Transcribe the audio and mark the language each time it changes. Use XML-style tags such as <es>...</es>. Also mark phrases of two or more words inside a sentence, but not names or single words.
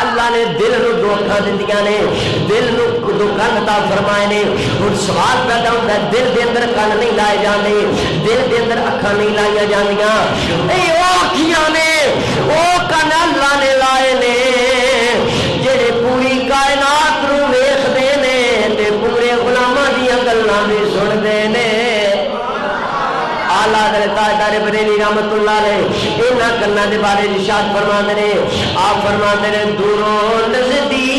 <pa>نے دل نو دو اکھاں دتیاں نے دل نو دو کن عطا فرمائے نے ہن سوال پیدا ہوندا ہے دل دے اندر کن نہیں لائے جاندے دل دے اندر اکھاں نہیں لائیاں جاندیاں اے او اکھیاں نے او کن اللہ نے لائے نے جڑے پوری کائنات نو ویکھدے نے تے پورے غلاماں دیاں گلاں بھی سندے نے آلہ حضرت تاجدار بریلی رحمت اللہ علیہ انہاں کناں دے بارے ارشاد فرماندے نے آپ فرماندے نے دوروں نزدیک</pa>